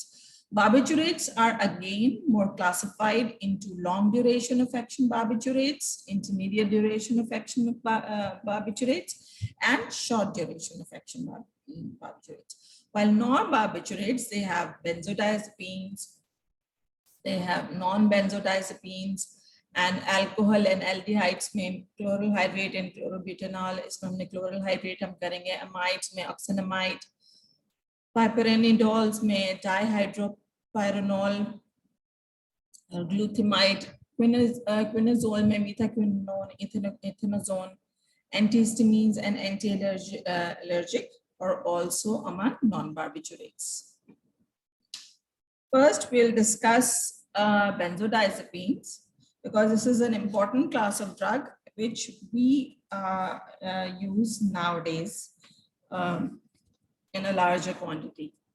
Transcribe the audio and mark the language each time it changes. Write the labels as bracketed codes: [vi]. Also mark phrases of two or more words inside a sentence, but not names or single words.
[en] Barbiturates are again more classified into long duration of action barbiturates, intermediate duration of action barbiturates, and short duration of action barbiturates. While non-barbiturates, they have benzodiazepines, they have non-benzodiazepines, and alcohol and aldehydes में chloral hydrate and chlorobutanol, [hi] इसमें हमने [en] chloral hydrate [hi] हम करेंगे, amides में oxynamide, [en] Piperidols में dihydropyronol, glutamide, quinazole में methaquinone, ethanazone, antihistamines and anti-allergic are also among non-barbiturates. First, we'll discuss benzodiazepines, because this is an important class of drug which we use nowadays in a larger quantity.